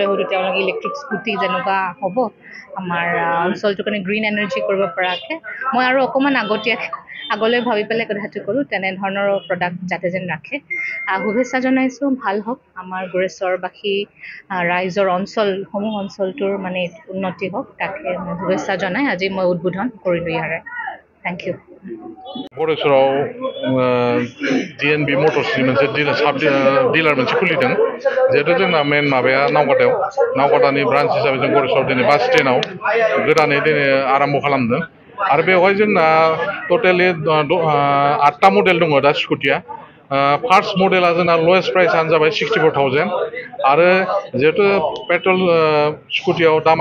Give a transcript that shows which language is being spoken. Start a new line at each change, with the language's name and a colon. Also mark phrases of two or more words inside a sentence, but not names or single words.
Assamese: হয়তো তেওঁলোকে
English: electric scooty
Assamese: যেনেকুৱা হ'ব আমাৰ অঞ্চলটোৰ কাৰণে
English: green energy
Assamese: কৰিব পৰাকৈ মই আৰু অকণমান আগলৈ ভাবি পেলাই কথাটো কৰোঁ তেনেধৰণৰ প্ৰডাক্ট যাতে যেন ৰাখে শুভেচ্ছা জনাইছোঁ ভাল হওক আমাৰ গোৰেশ্বৰবাসী ৰাইজৰ অঞ্চলটোৰ মানে উন্নতি হওক তাকে মই শুভেচ্ছা জনাই আজি মই উদ্বোধন কৰিলোঁ ইয়াৰে
English: thank you
Bodo: गोरेश्वराव DNB मटर्सनि मोनसे डिलार मोनसे खुलिदों जिहेतु जोंना मेन माबाया नावकाटानि ब्रान्च हिसाबै जों गोरेश्वराव दिनै बास स्टेन्डआव गोदानै दिनै आराम्भ खालामदों आरो बेवहाय जोंना टटेलि 8टा मडेल दङ दा स्कुटिया फार्स्ट मडेला जोंना
English: lowest priceआनो
Bodo: जाबाय 64,000 आरो जिहेतु पेट्रल स्कुटियाव दामा